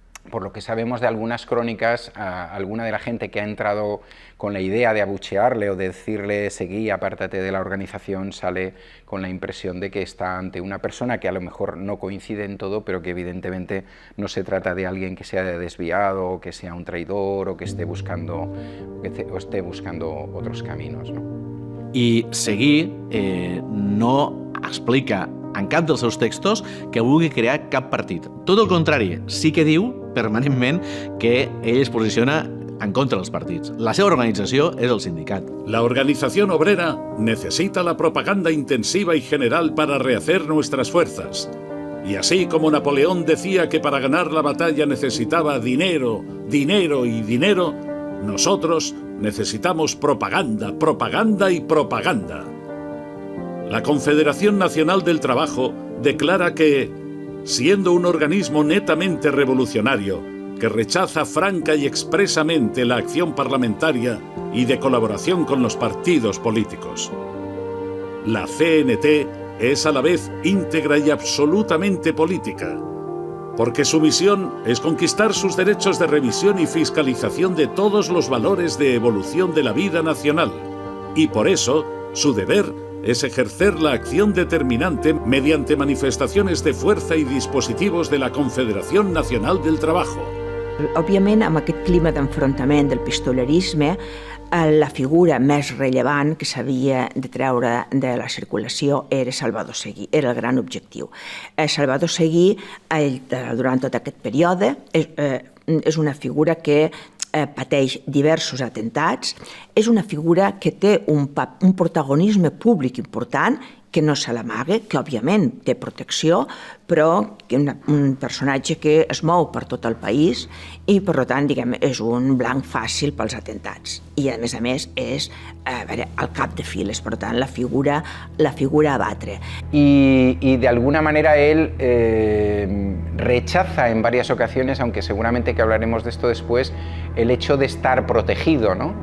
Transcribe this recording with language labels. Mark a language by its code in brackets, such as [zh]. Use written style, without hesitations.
[es] por lo que sabemos de algunas crónicas, alguna de la gente que ha entrado con la idea de abuchearle o de decirle Seguí, apártate de la organización, sale con la impresión de que está ante una persona que a lo mejor no coincide en todo, pero que evidentemente no se trata de alguien que sea desviado, o que sea un traidor, o que esté buscando otros caminos, ¿no? [ca] I Seguí no explica en cap dels seus textos que vulgui crear cap partit. Tot el contrari, sí que diu permanentment que ell es posiciona en contra dels partits. La seva organització és el sindicat. [es] La organización obrera necesita la propaganda intensiva y general para rehacer nuestras fuerzas. Y así como Napoleón decía que para ganar la batalla necesitaba dinero, dinero y dinero, nosotros necesitamos propaganda, propaganda y propaganda. La Confederación Nacional del Trabajo declara que, siendo un organismo netamente revolucionario, que rechaza franca y expresamente la acción parlamentaria y de colaboración con los partidos políticos, la CNT es a la vez íntegra y absolutamente política, porque su misión es conquistar sus derechos de revisión y fiscalización de todos los valores de evolución de la vida nacional, y por eso su deber es ejercer la acción determinante mediante manifestaciones de fuerza y dispositivos de la Confederación Nacional del Trabajo. [ca] Òbviament, amb aquest clima d'enfrontament del pistolerisme, la figura més rellevant que s'havia de treure de la circulació era Salvador Seguí, era el gran objectiu. Salvador Seguí, durant tot aquest període, és una figura que pateix diversos atentats, és una figura que té un protagonisme públic important, que no se l'amaga, que òbviament té protecció, però que un personatge que es mou per tot el país i, per tant, diguem, és un blanc fàcil pels atentats. I, a més, és el cap de files, per tant, la figura a batre. [es] Y de alguna manera él rechaza en varias ocasiones, aunque seguramente que hablaremos de esto después, el hecho de estar protegido, ¿no?